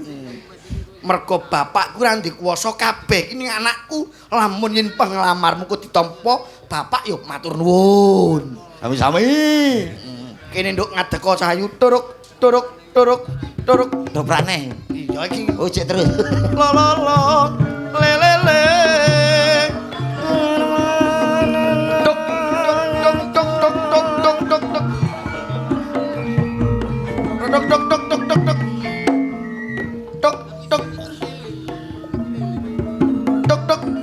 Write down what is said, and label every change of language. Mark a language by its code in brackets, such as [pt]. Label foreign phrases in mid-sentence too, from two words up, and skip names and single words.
[jv] Mergo bapakku ora duwe kuwasa kabeh iki ning anakku lamun yen penglamarmu kok ditampa bapak ya matur nuwun. Sami-sami. Kene nduk ngadeka Cahayu turuk. Dobrane. Iya iki. Oh, cek terus. La la la le le le. Tok tok tok tok tok tok tok tok. Tok tok tok tok tok tok. Tok tok. Tok tok.